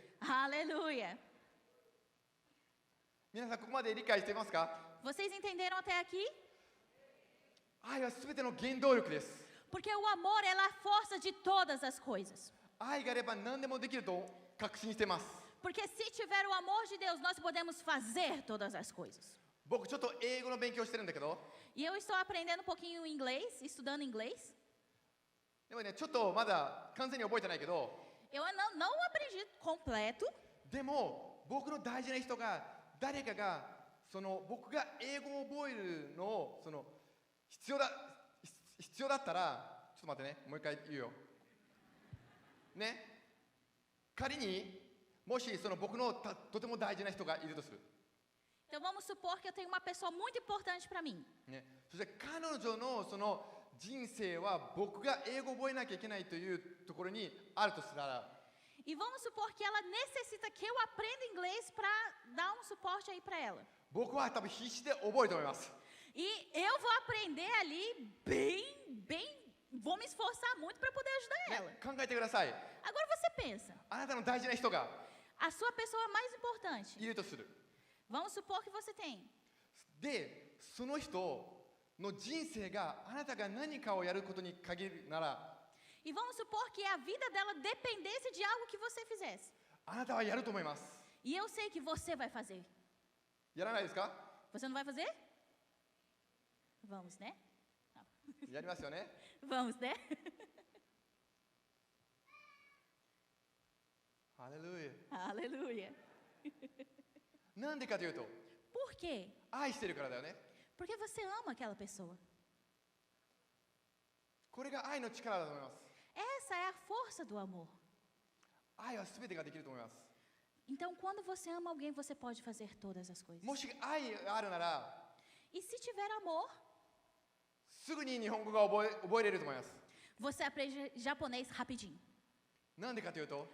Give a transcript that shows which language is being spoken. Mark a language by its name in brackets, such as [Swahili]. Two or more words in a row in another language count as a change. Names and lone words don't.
[Portuguese] Aleluia. [Japanese] 皆さんここまで理解していますか？ [Portuguese] Vocês entenderam até aqui? [Japanese] 愛はすべての原動力です。 [Portuguese] Porque o amor é a força de todas as coisas. [Japanese] 愛があれば何でもできると確信しています。 [Portuguese] Porque se tiver o amor de Deus, nós podemos fazer todas as coisas. [Japanese] 僕ちょっと英語の勉強してるんだけど、 [Portuguese] E eu estou aprendendo um pouquinho inglês, estudando inglês. [Japanese] でもね、ちょっとまだ完全に覚えてないけど、 [Portuguese] Eu não aprendi completo, [Japanese] でも僕の大事な人が誰かがその僕が英語を覚えるのをその必要だったら、ちょっと待ってね、もう一回言うよ。ね、仮にもしその僕のとても大事な人がいるとする。 [Portuguese] Então vamos supor que eu tenho uma pessoa muito importante para mim. [Japanese] ね、そして彼女のその人生は僕が英語を覚えなきゃいけないというところにあるとしたら、 [Portuguese] E vamos supor que ela necessita que eu aprenda inglês para dar um suporte aí para ela. [Japanese] 僕は多分必死で覚えると思います。 [Portuguese] E eu vou aprender ali vou me esforçar muito para poder ajudar ela. [Japanese] 考えてください。 [Portuguese] Agora você pensa, [Japanese] あなたの大事な人が [Portuguese] a sua pessoa mais importante, [Japanese] いるとする。 [Portuguese] vamos supor que você tem. [Japanese] で、その人の人生があなたが何かをやることに限るなら、 [Portuguese] E vamos supor que a vida dela dependesse de algo que você fizesse. [Japanese] あなたはやると思います。 [Portuguese] E eu sei que você vai fazer. [Japanese] やらないですか？ [Portuguese] Você não vai fazer? Vamos, né? [Japanese] やりますよね。 [Portuguese] Vamos, né? [Japanese] ハレルヤ。 [Portuguese] Aleluia. [Japanese] なんでかというと、 [Portuguese] Por quê? [Japanese] 愛してるからだよね。 [Portuguese] Porque você ama aquela pessoa. [Japanese] これが愛の力だと思います。 [Portuguese] Essa é a força do amor. [Japanese] 愛は全てができると思います。 [Portuguese] Então, quando você ama alguém, você pode fazer todas as coisas. [Japanese] もし愛があるなら、 [Portuguese] E se tiver amor, [Japanese] すぐに日本語が覚えれると思います。 [Portuguese] você aprende japonês rapidinho. [Japanese] なんでかというと、